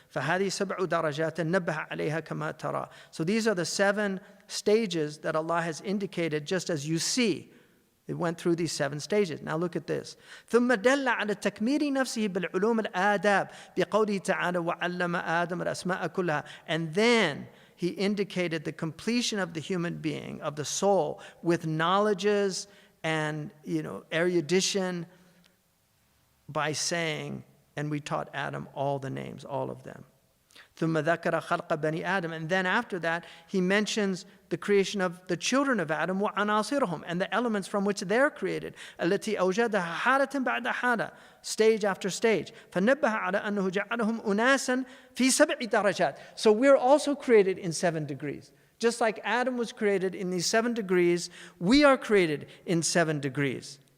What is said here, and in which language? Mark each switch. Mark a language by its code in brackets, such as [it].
[ar] فهذه سبع درجات نبه عليها كما ترى. [en] So these are the 7 stages that Allah has indicated, just as you see. It went through these 7 stages. Now look at this. [ar] ثم دل على تكميل نفسه بالعلوم الآداب بقوله تعالى وعلم آدم الأسماء كلها. [en] And then he indicated the completion of the human being, of the soul, with knowledges and erudition by saying, and we taught Adam all the names, all of them. [ar] ثم ذكر خلق بني آدم, [en] and then after that he mentions the creation of the children of Adam [ar] وعناصرهم, [en] and the elements from which they're created, [ar] التي أوجدها حالة بعد حالة, [en] stage after stage. [ar] فنبه على أنه جعلهم أناسا في 7 درجات. [en] So we're also created in 7 degrees. Just like Adam was created in these 7 degrees, we are created in 7 degrees.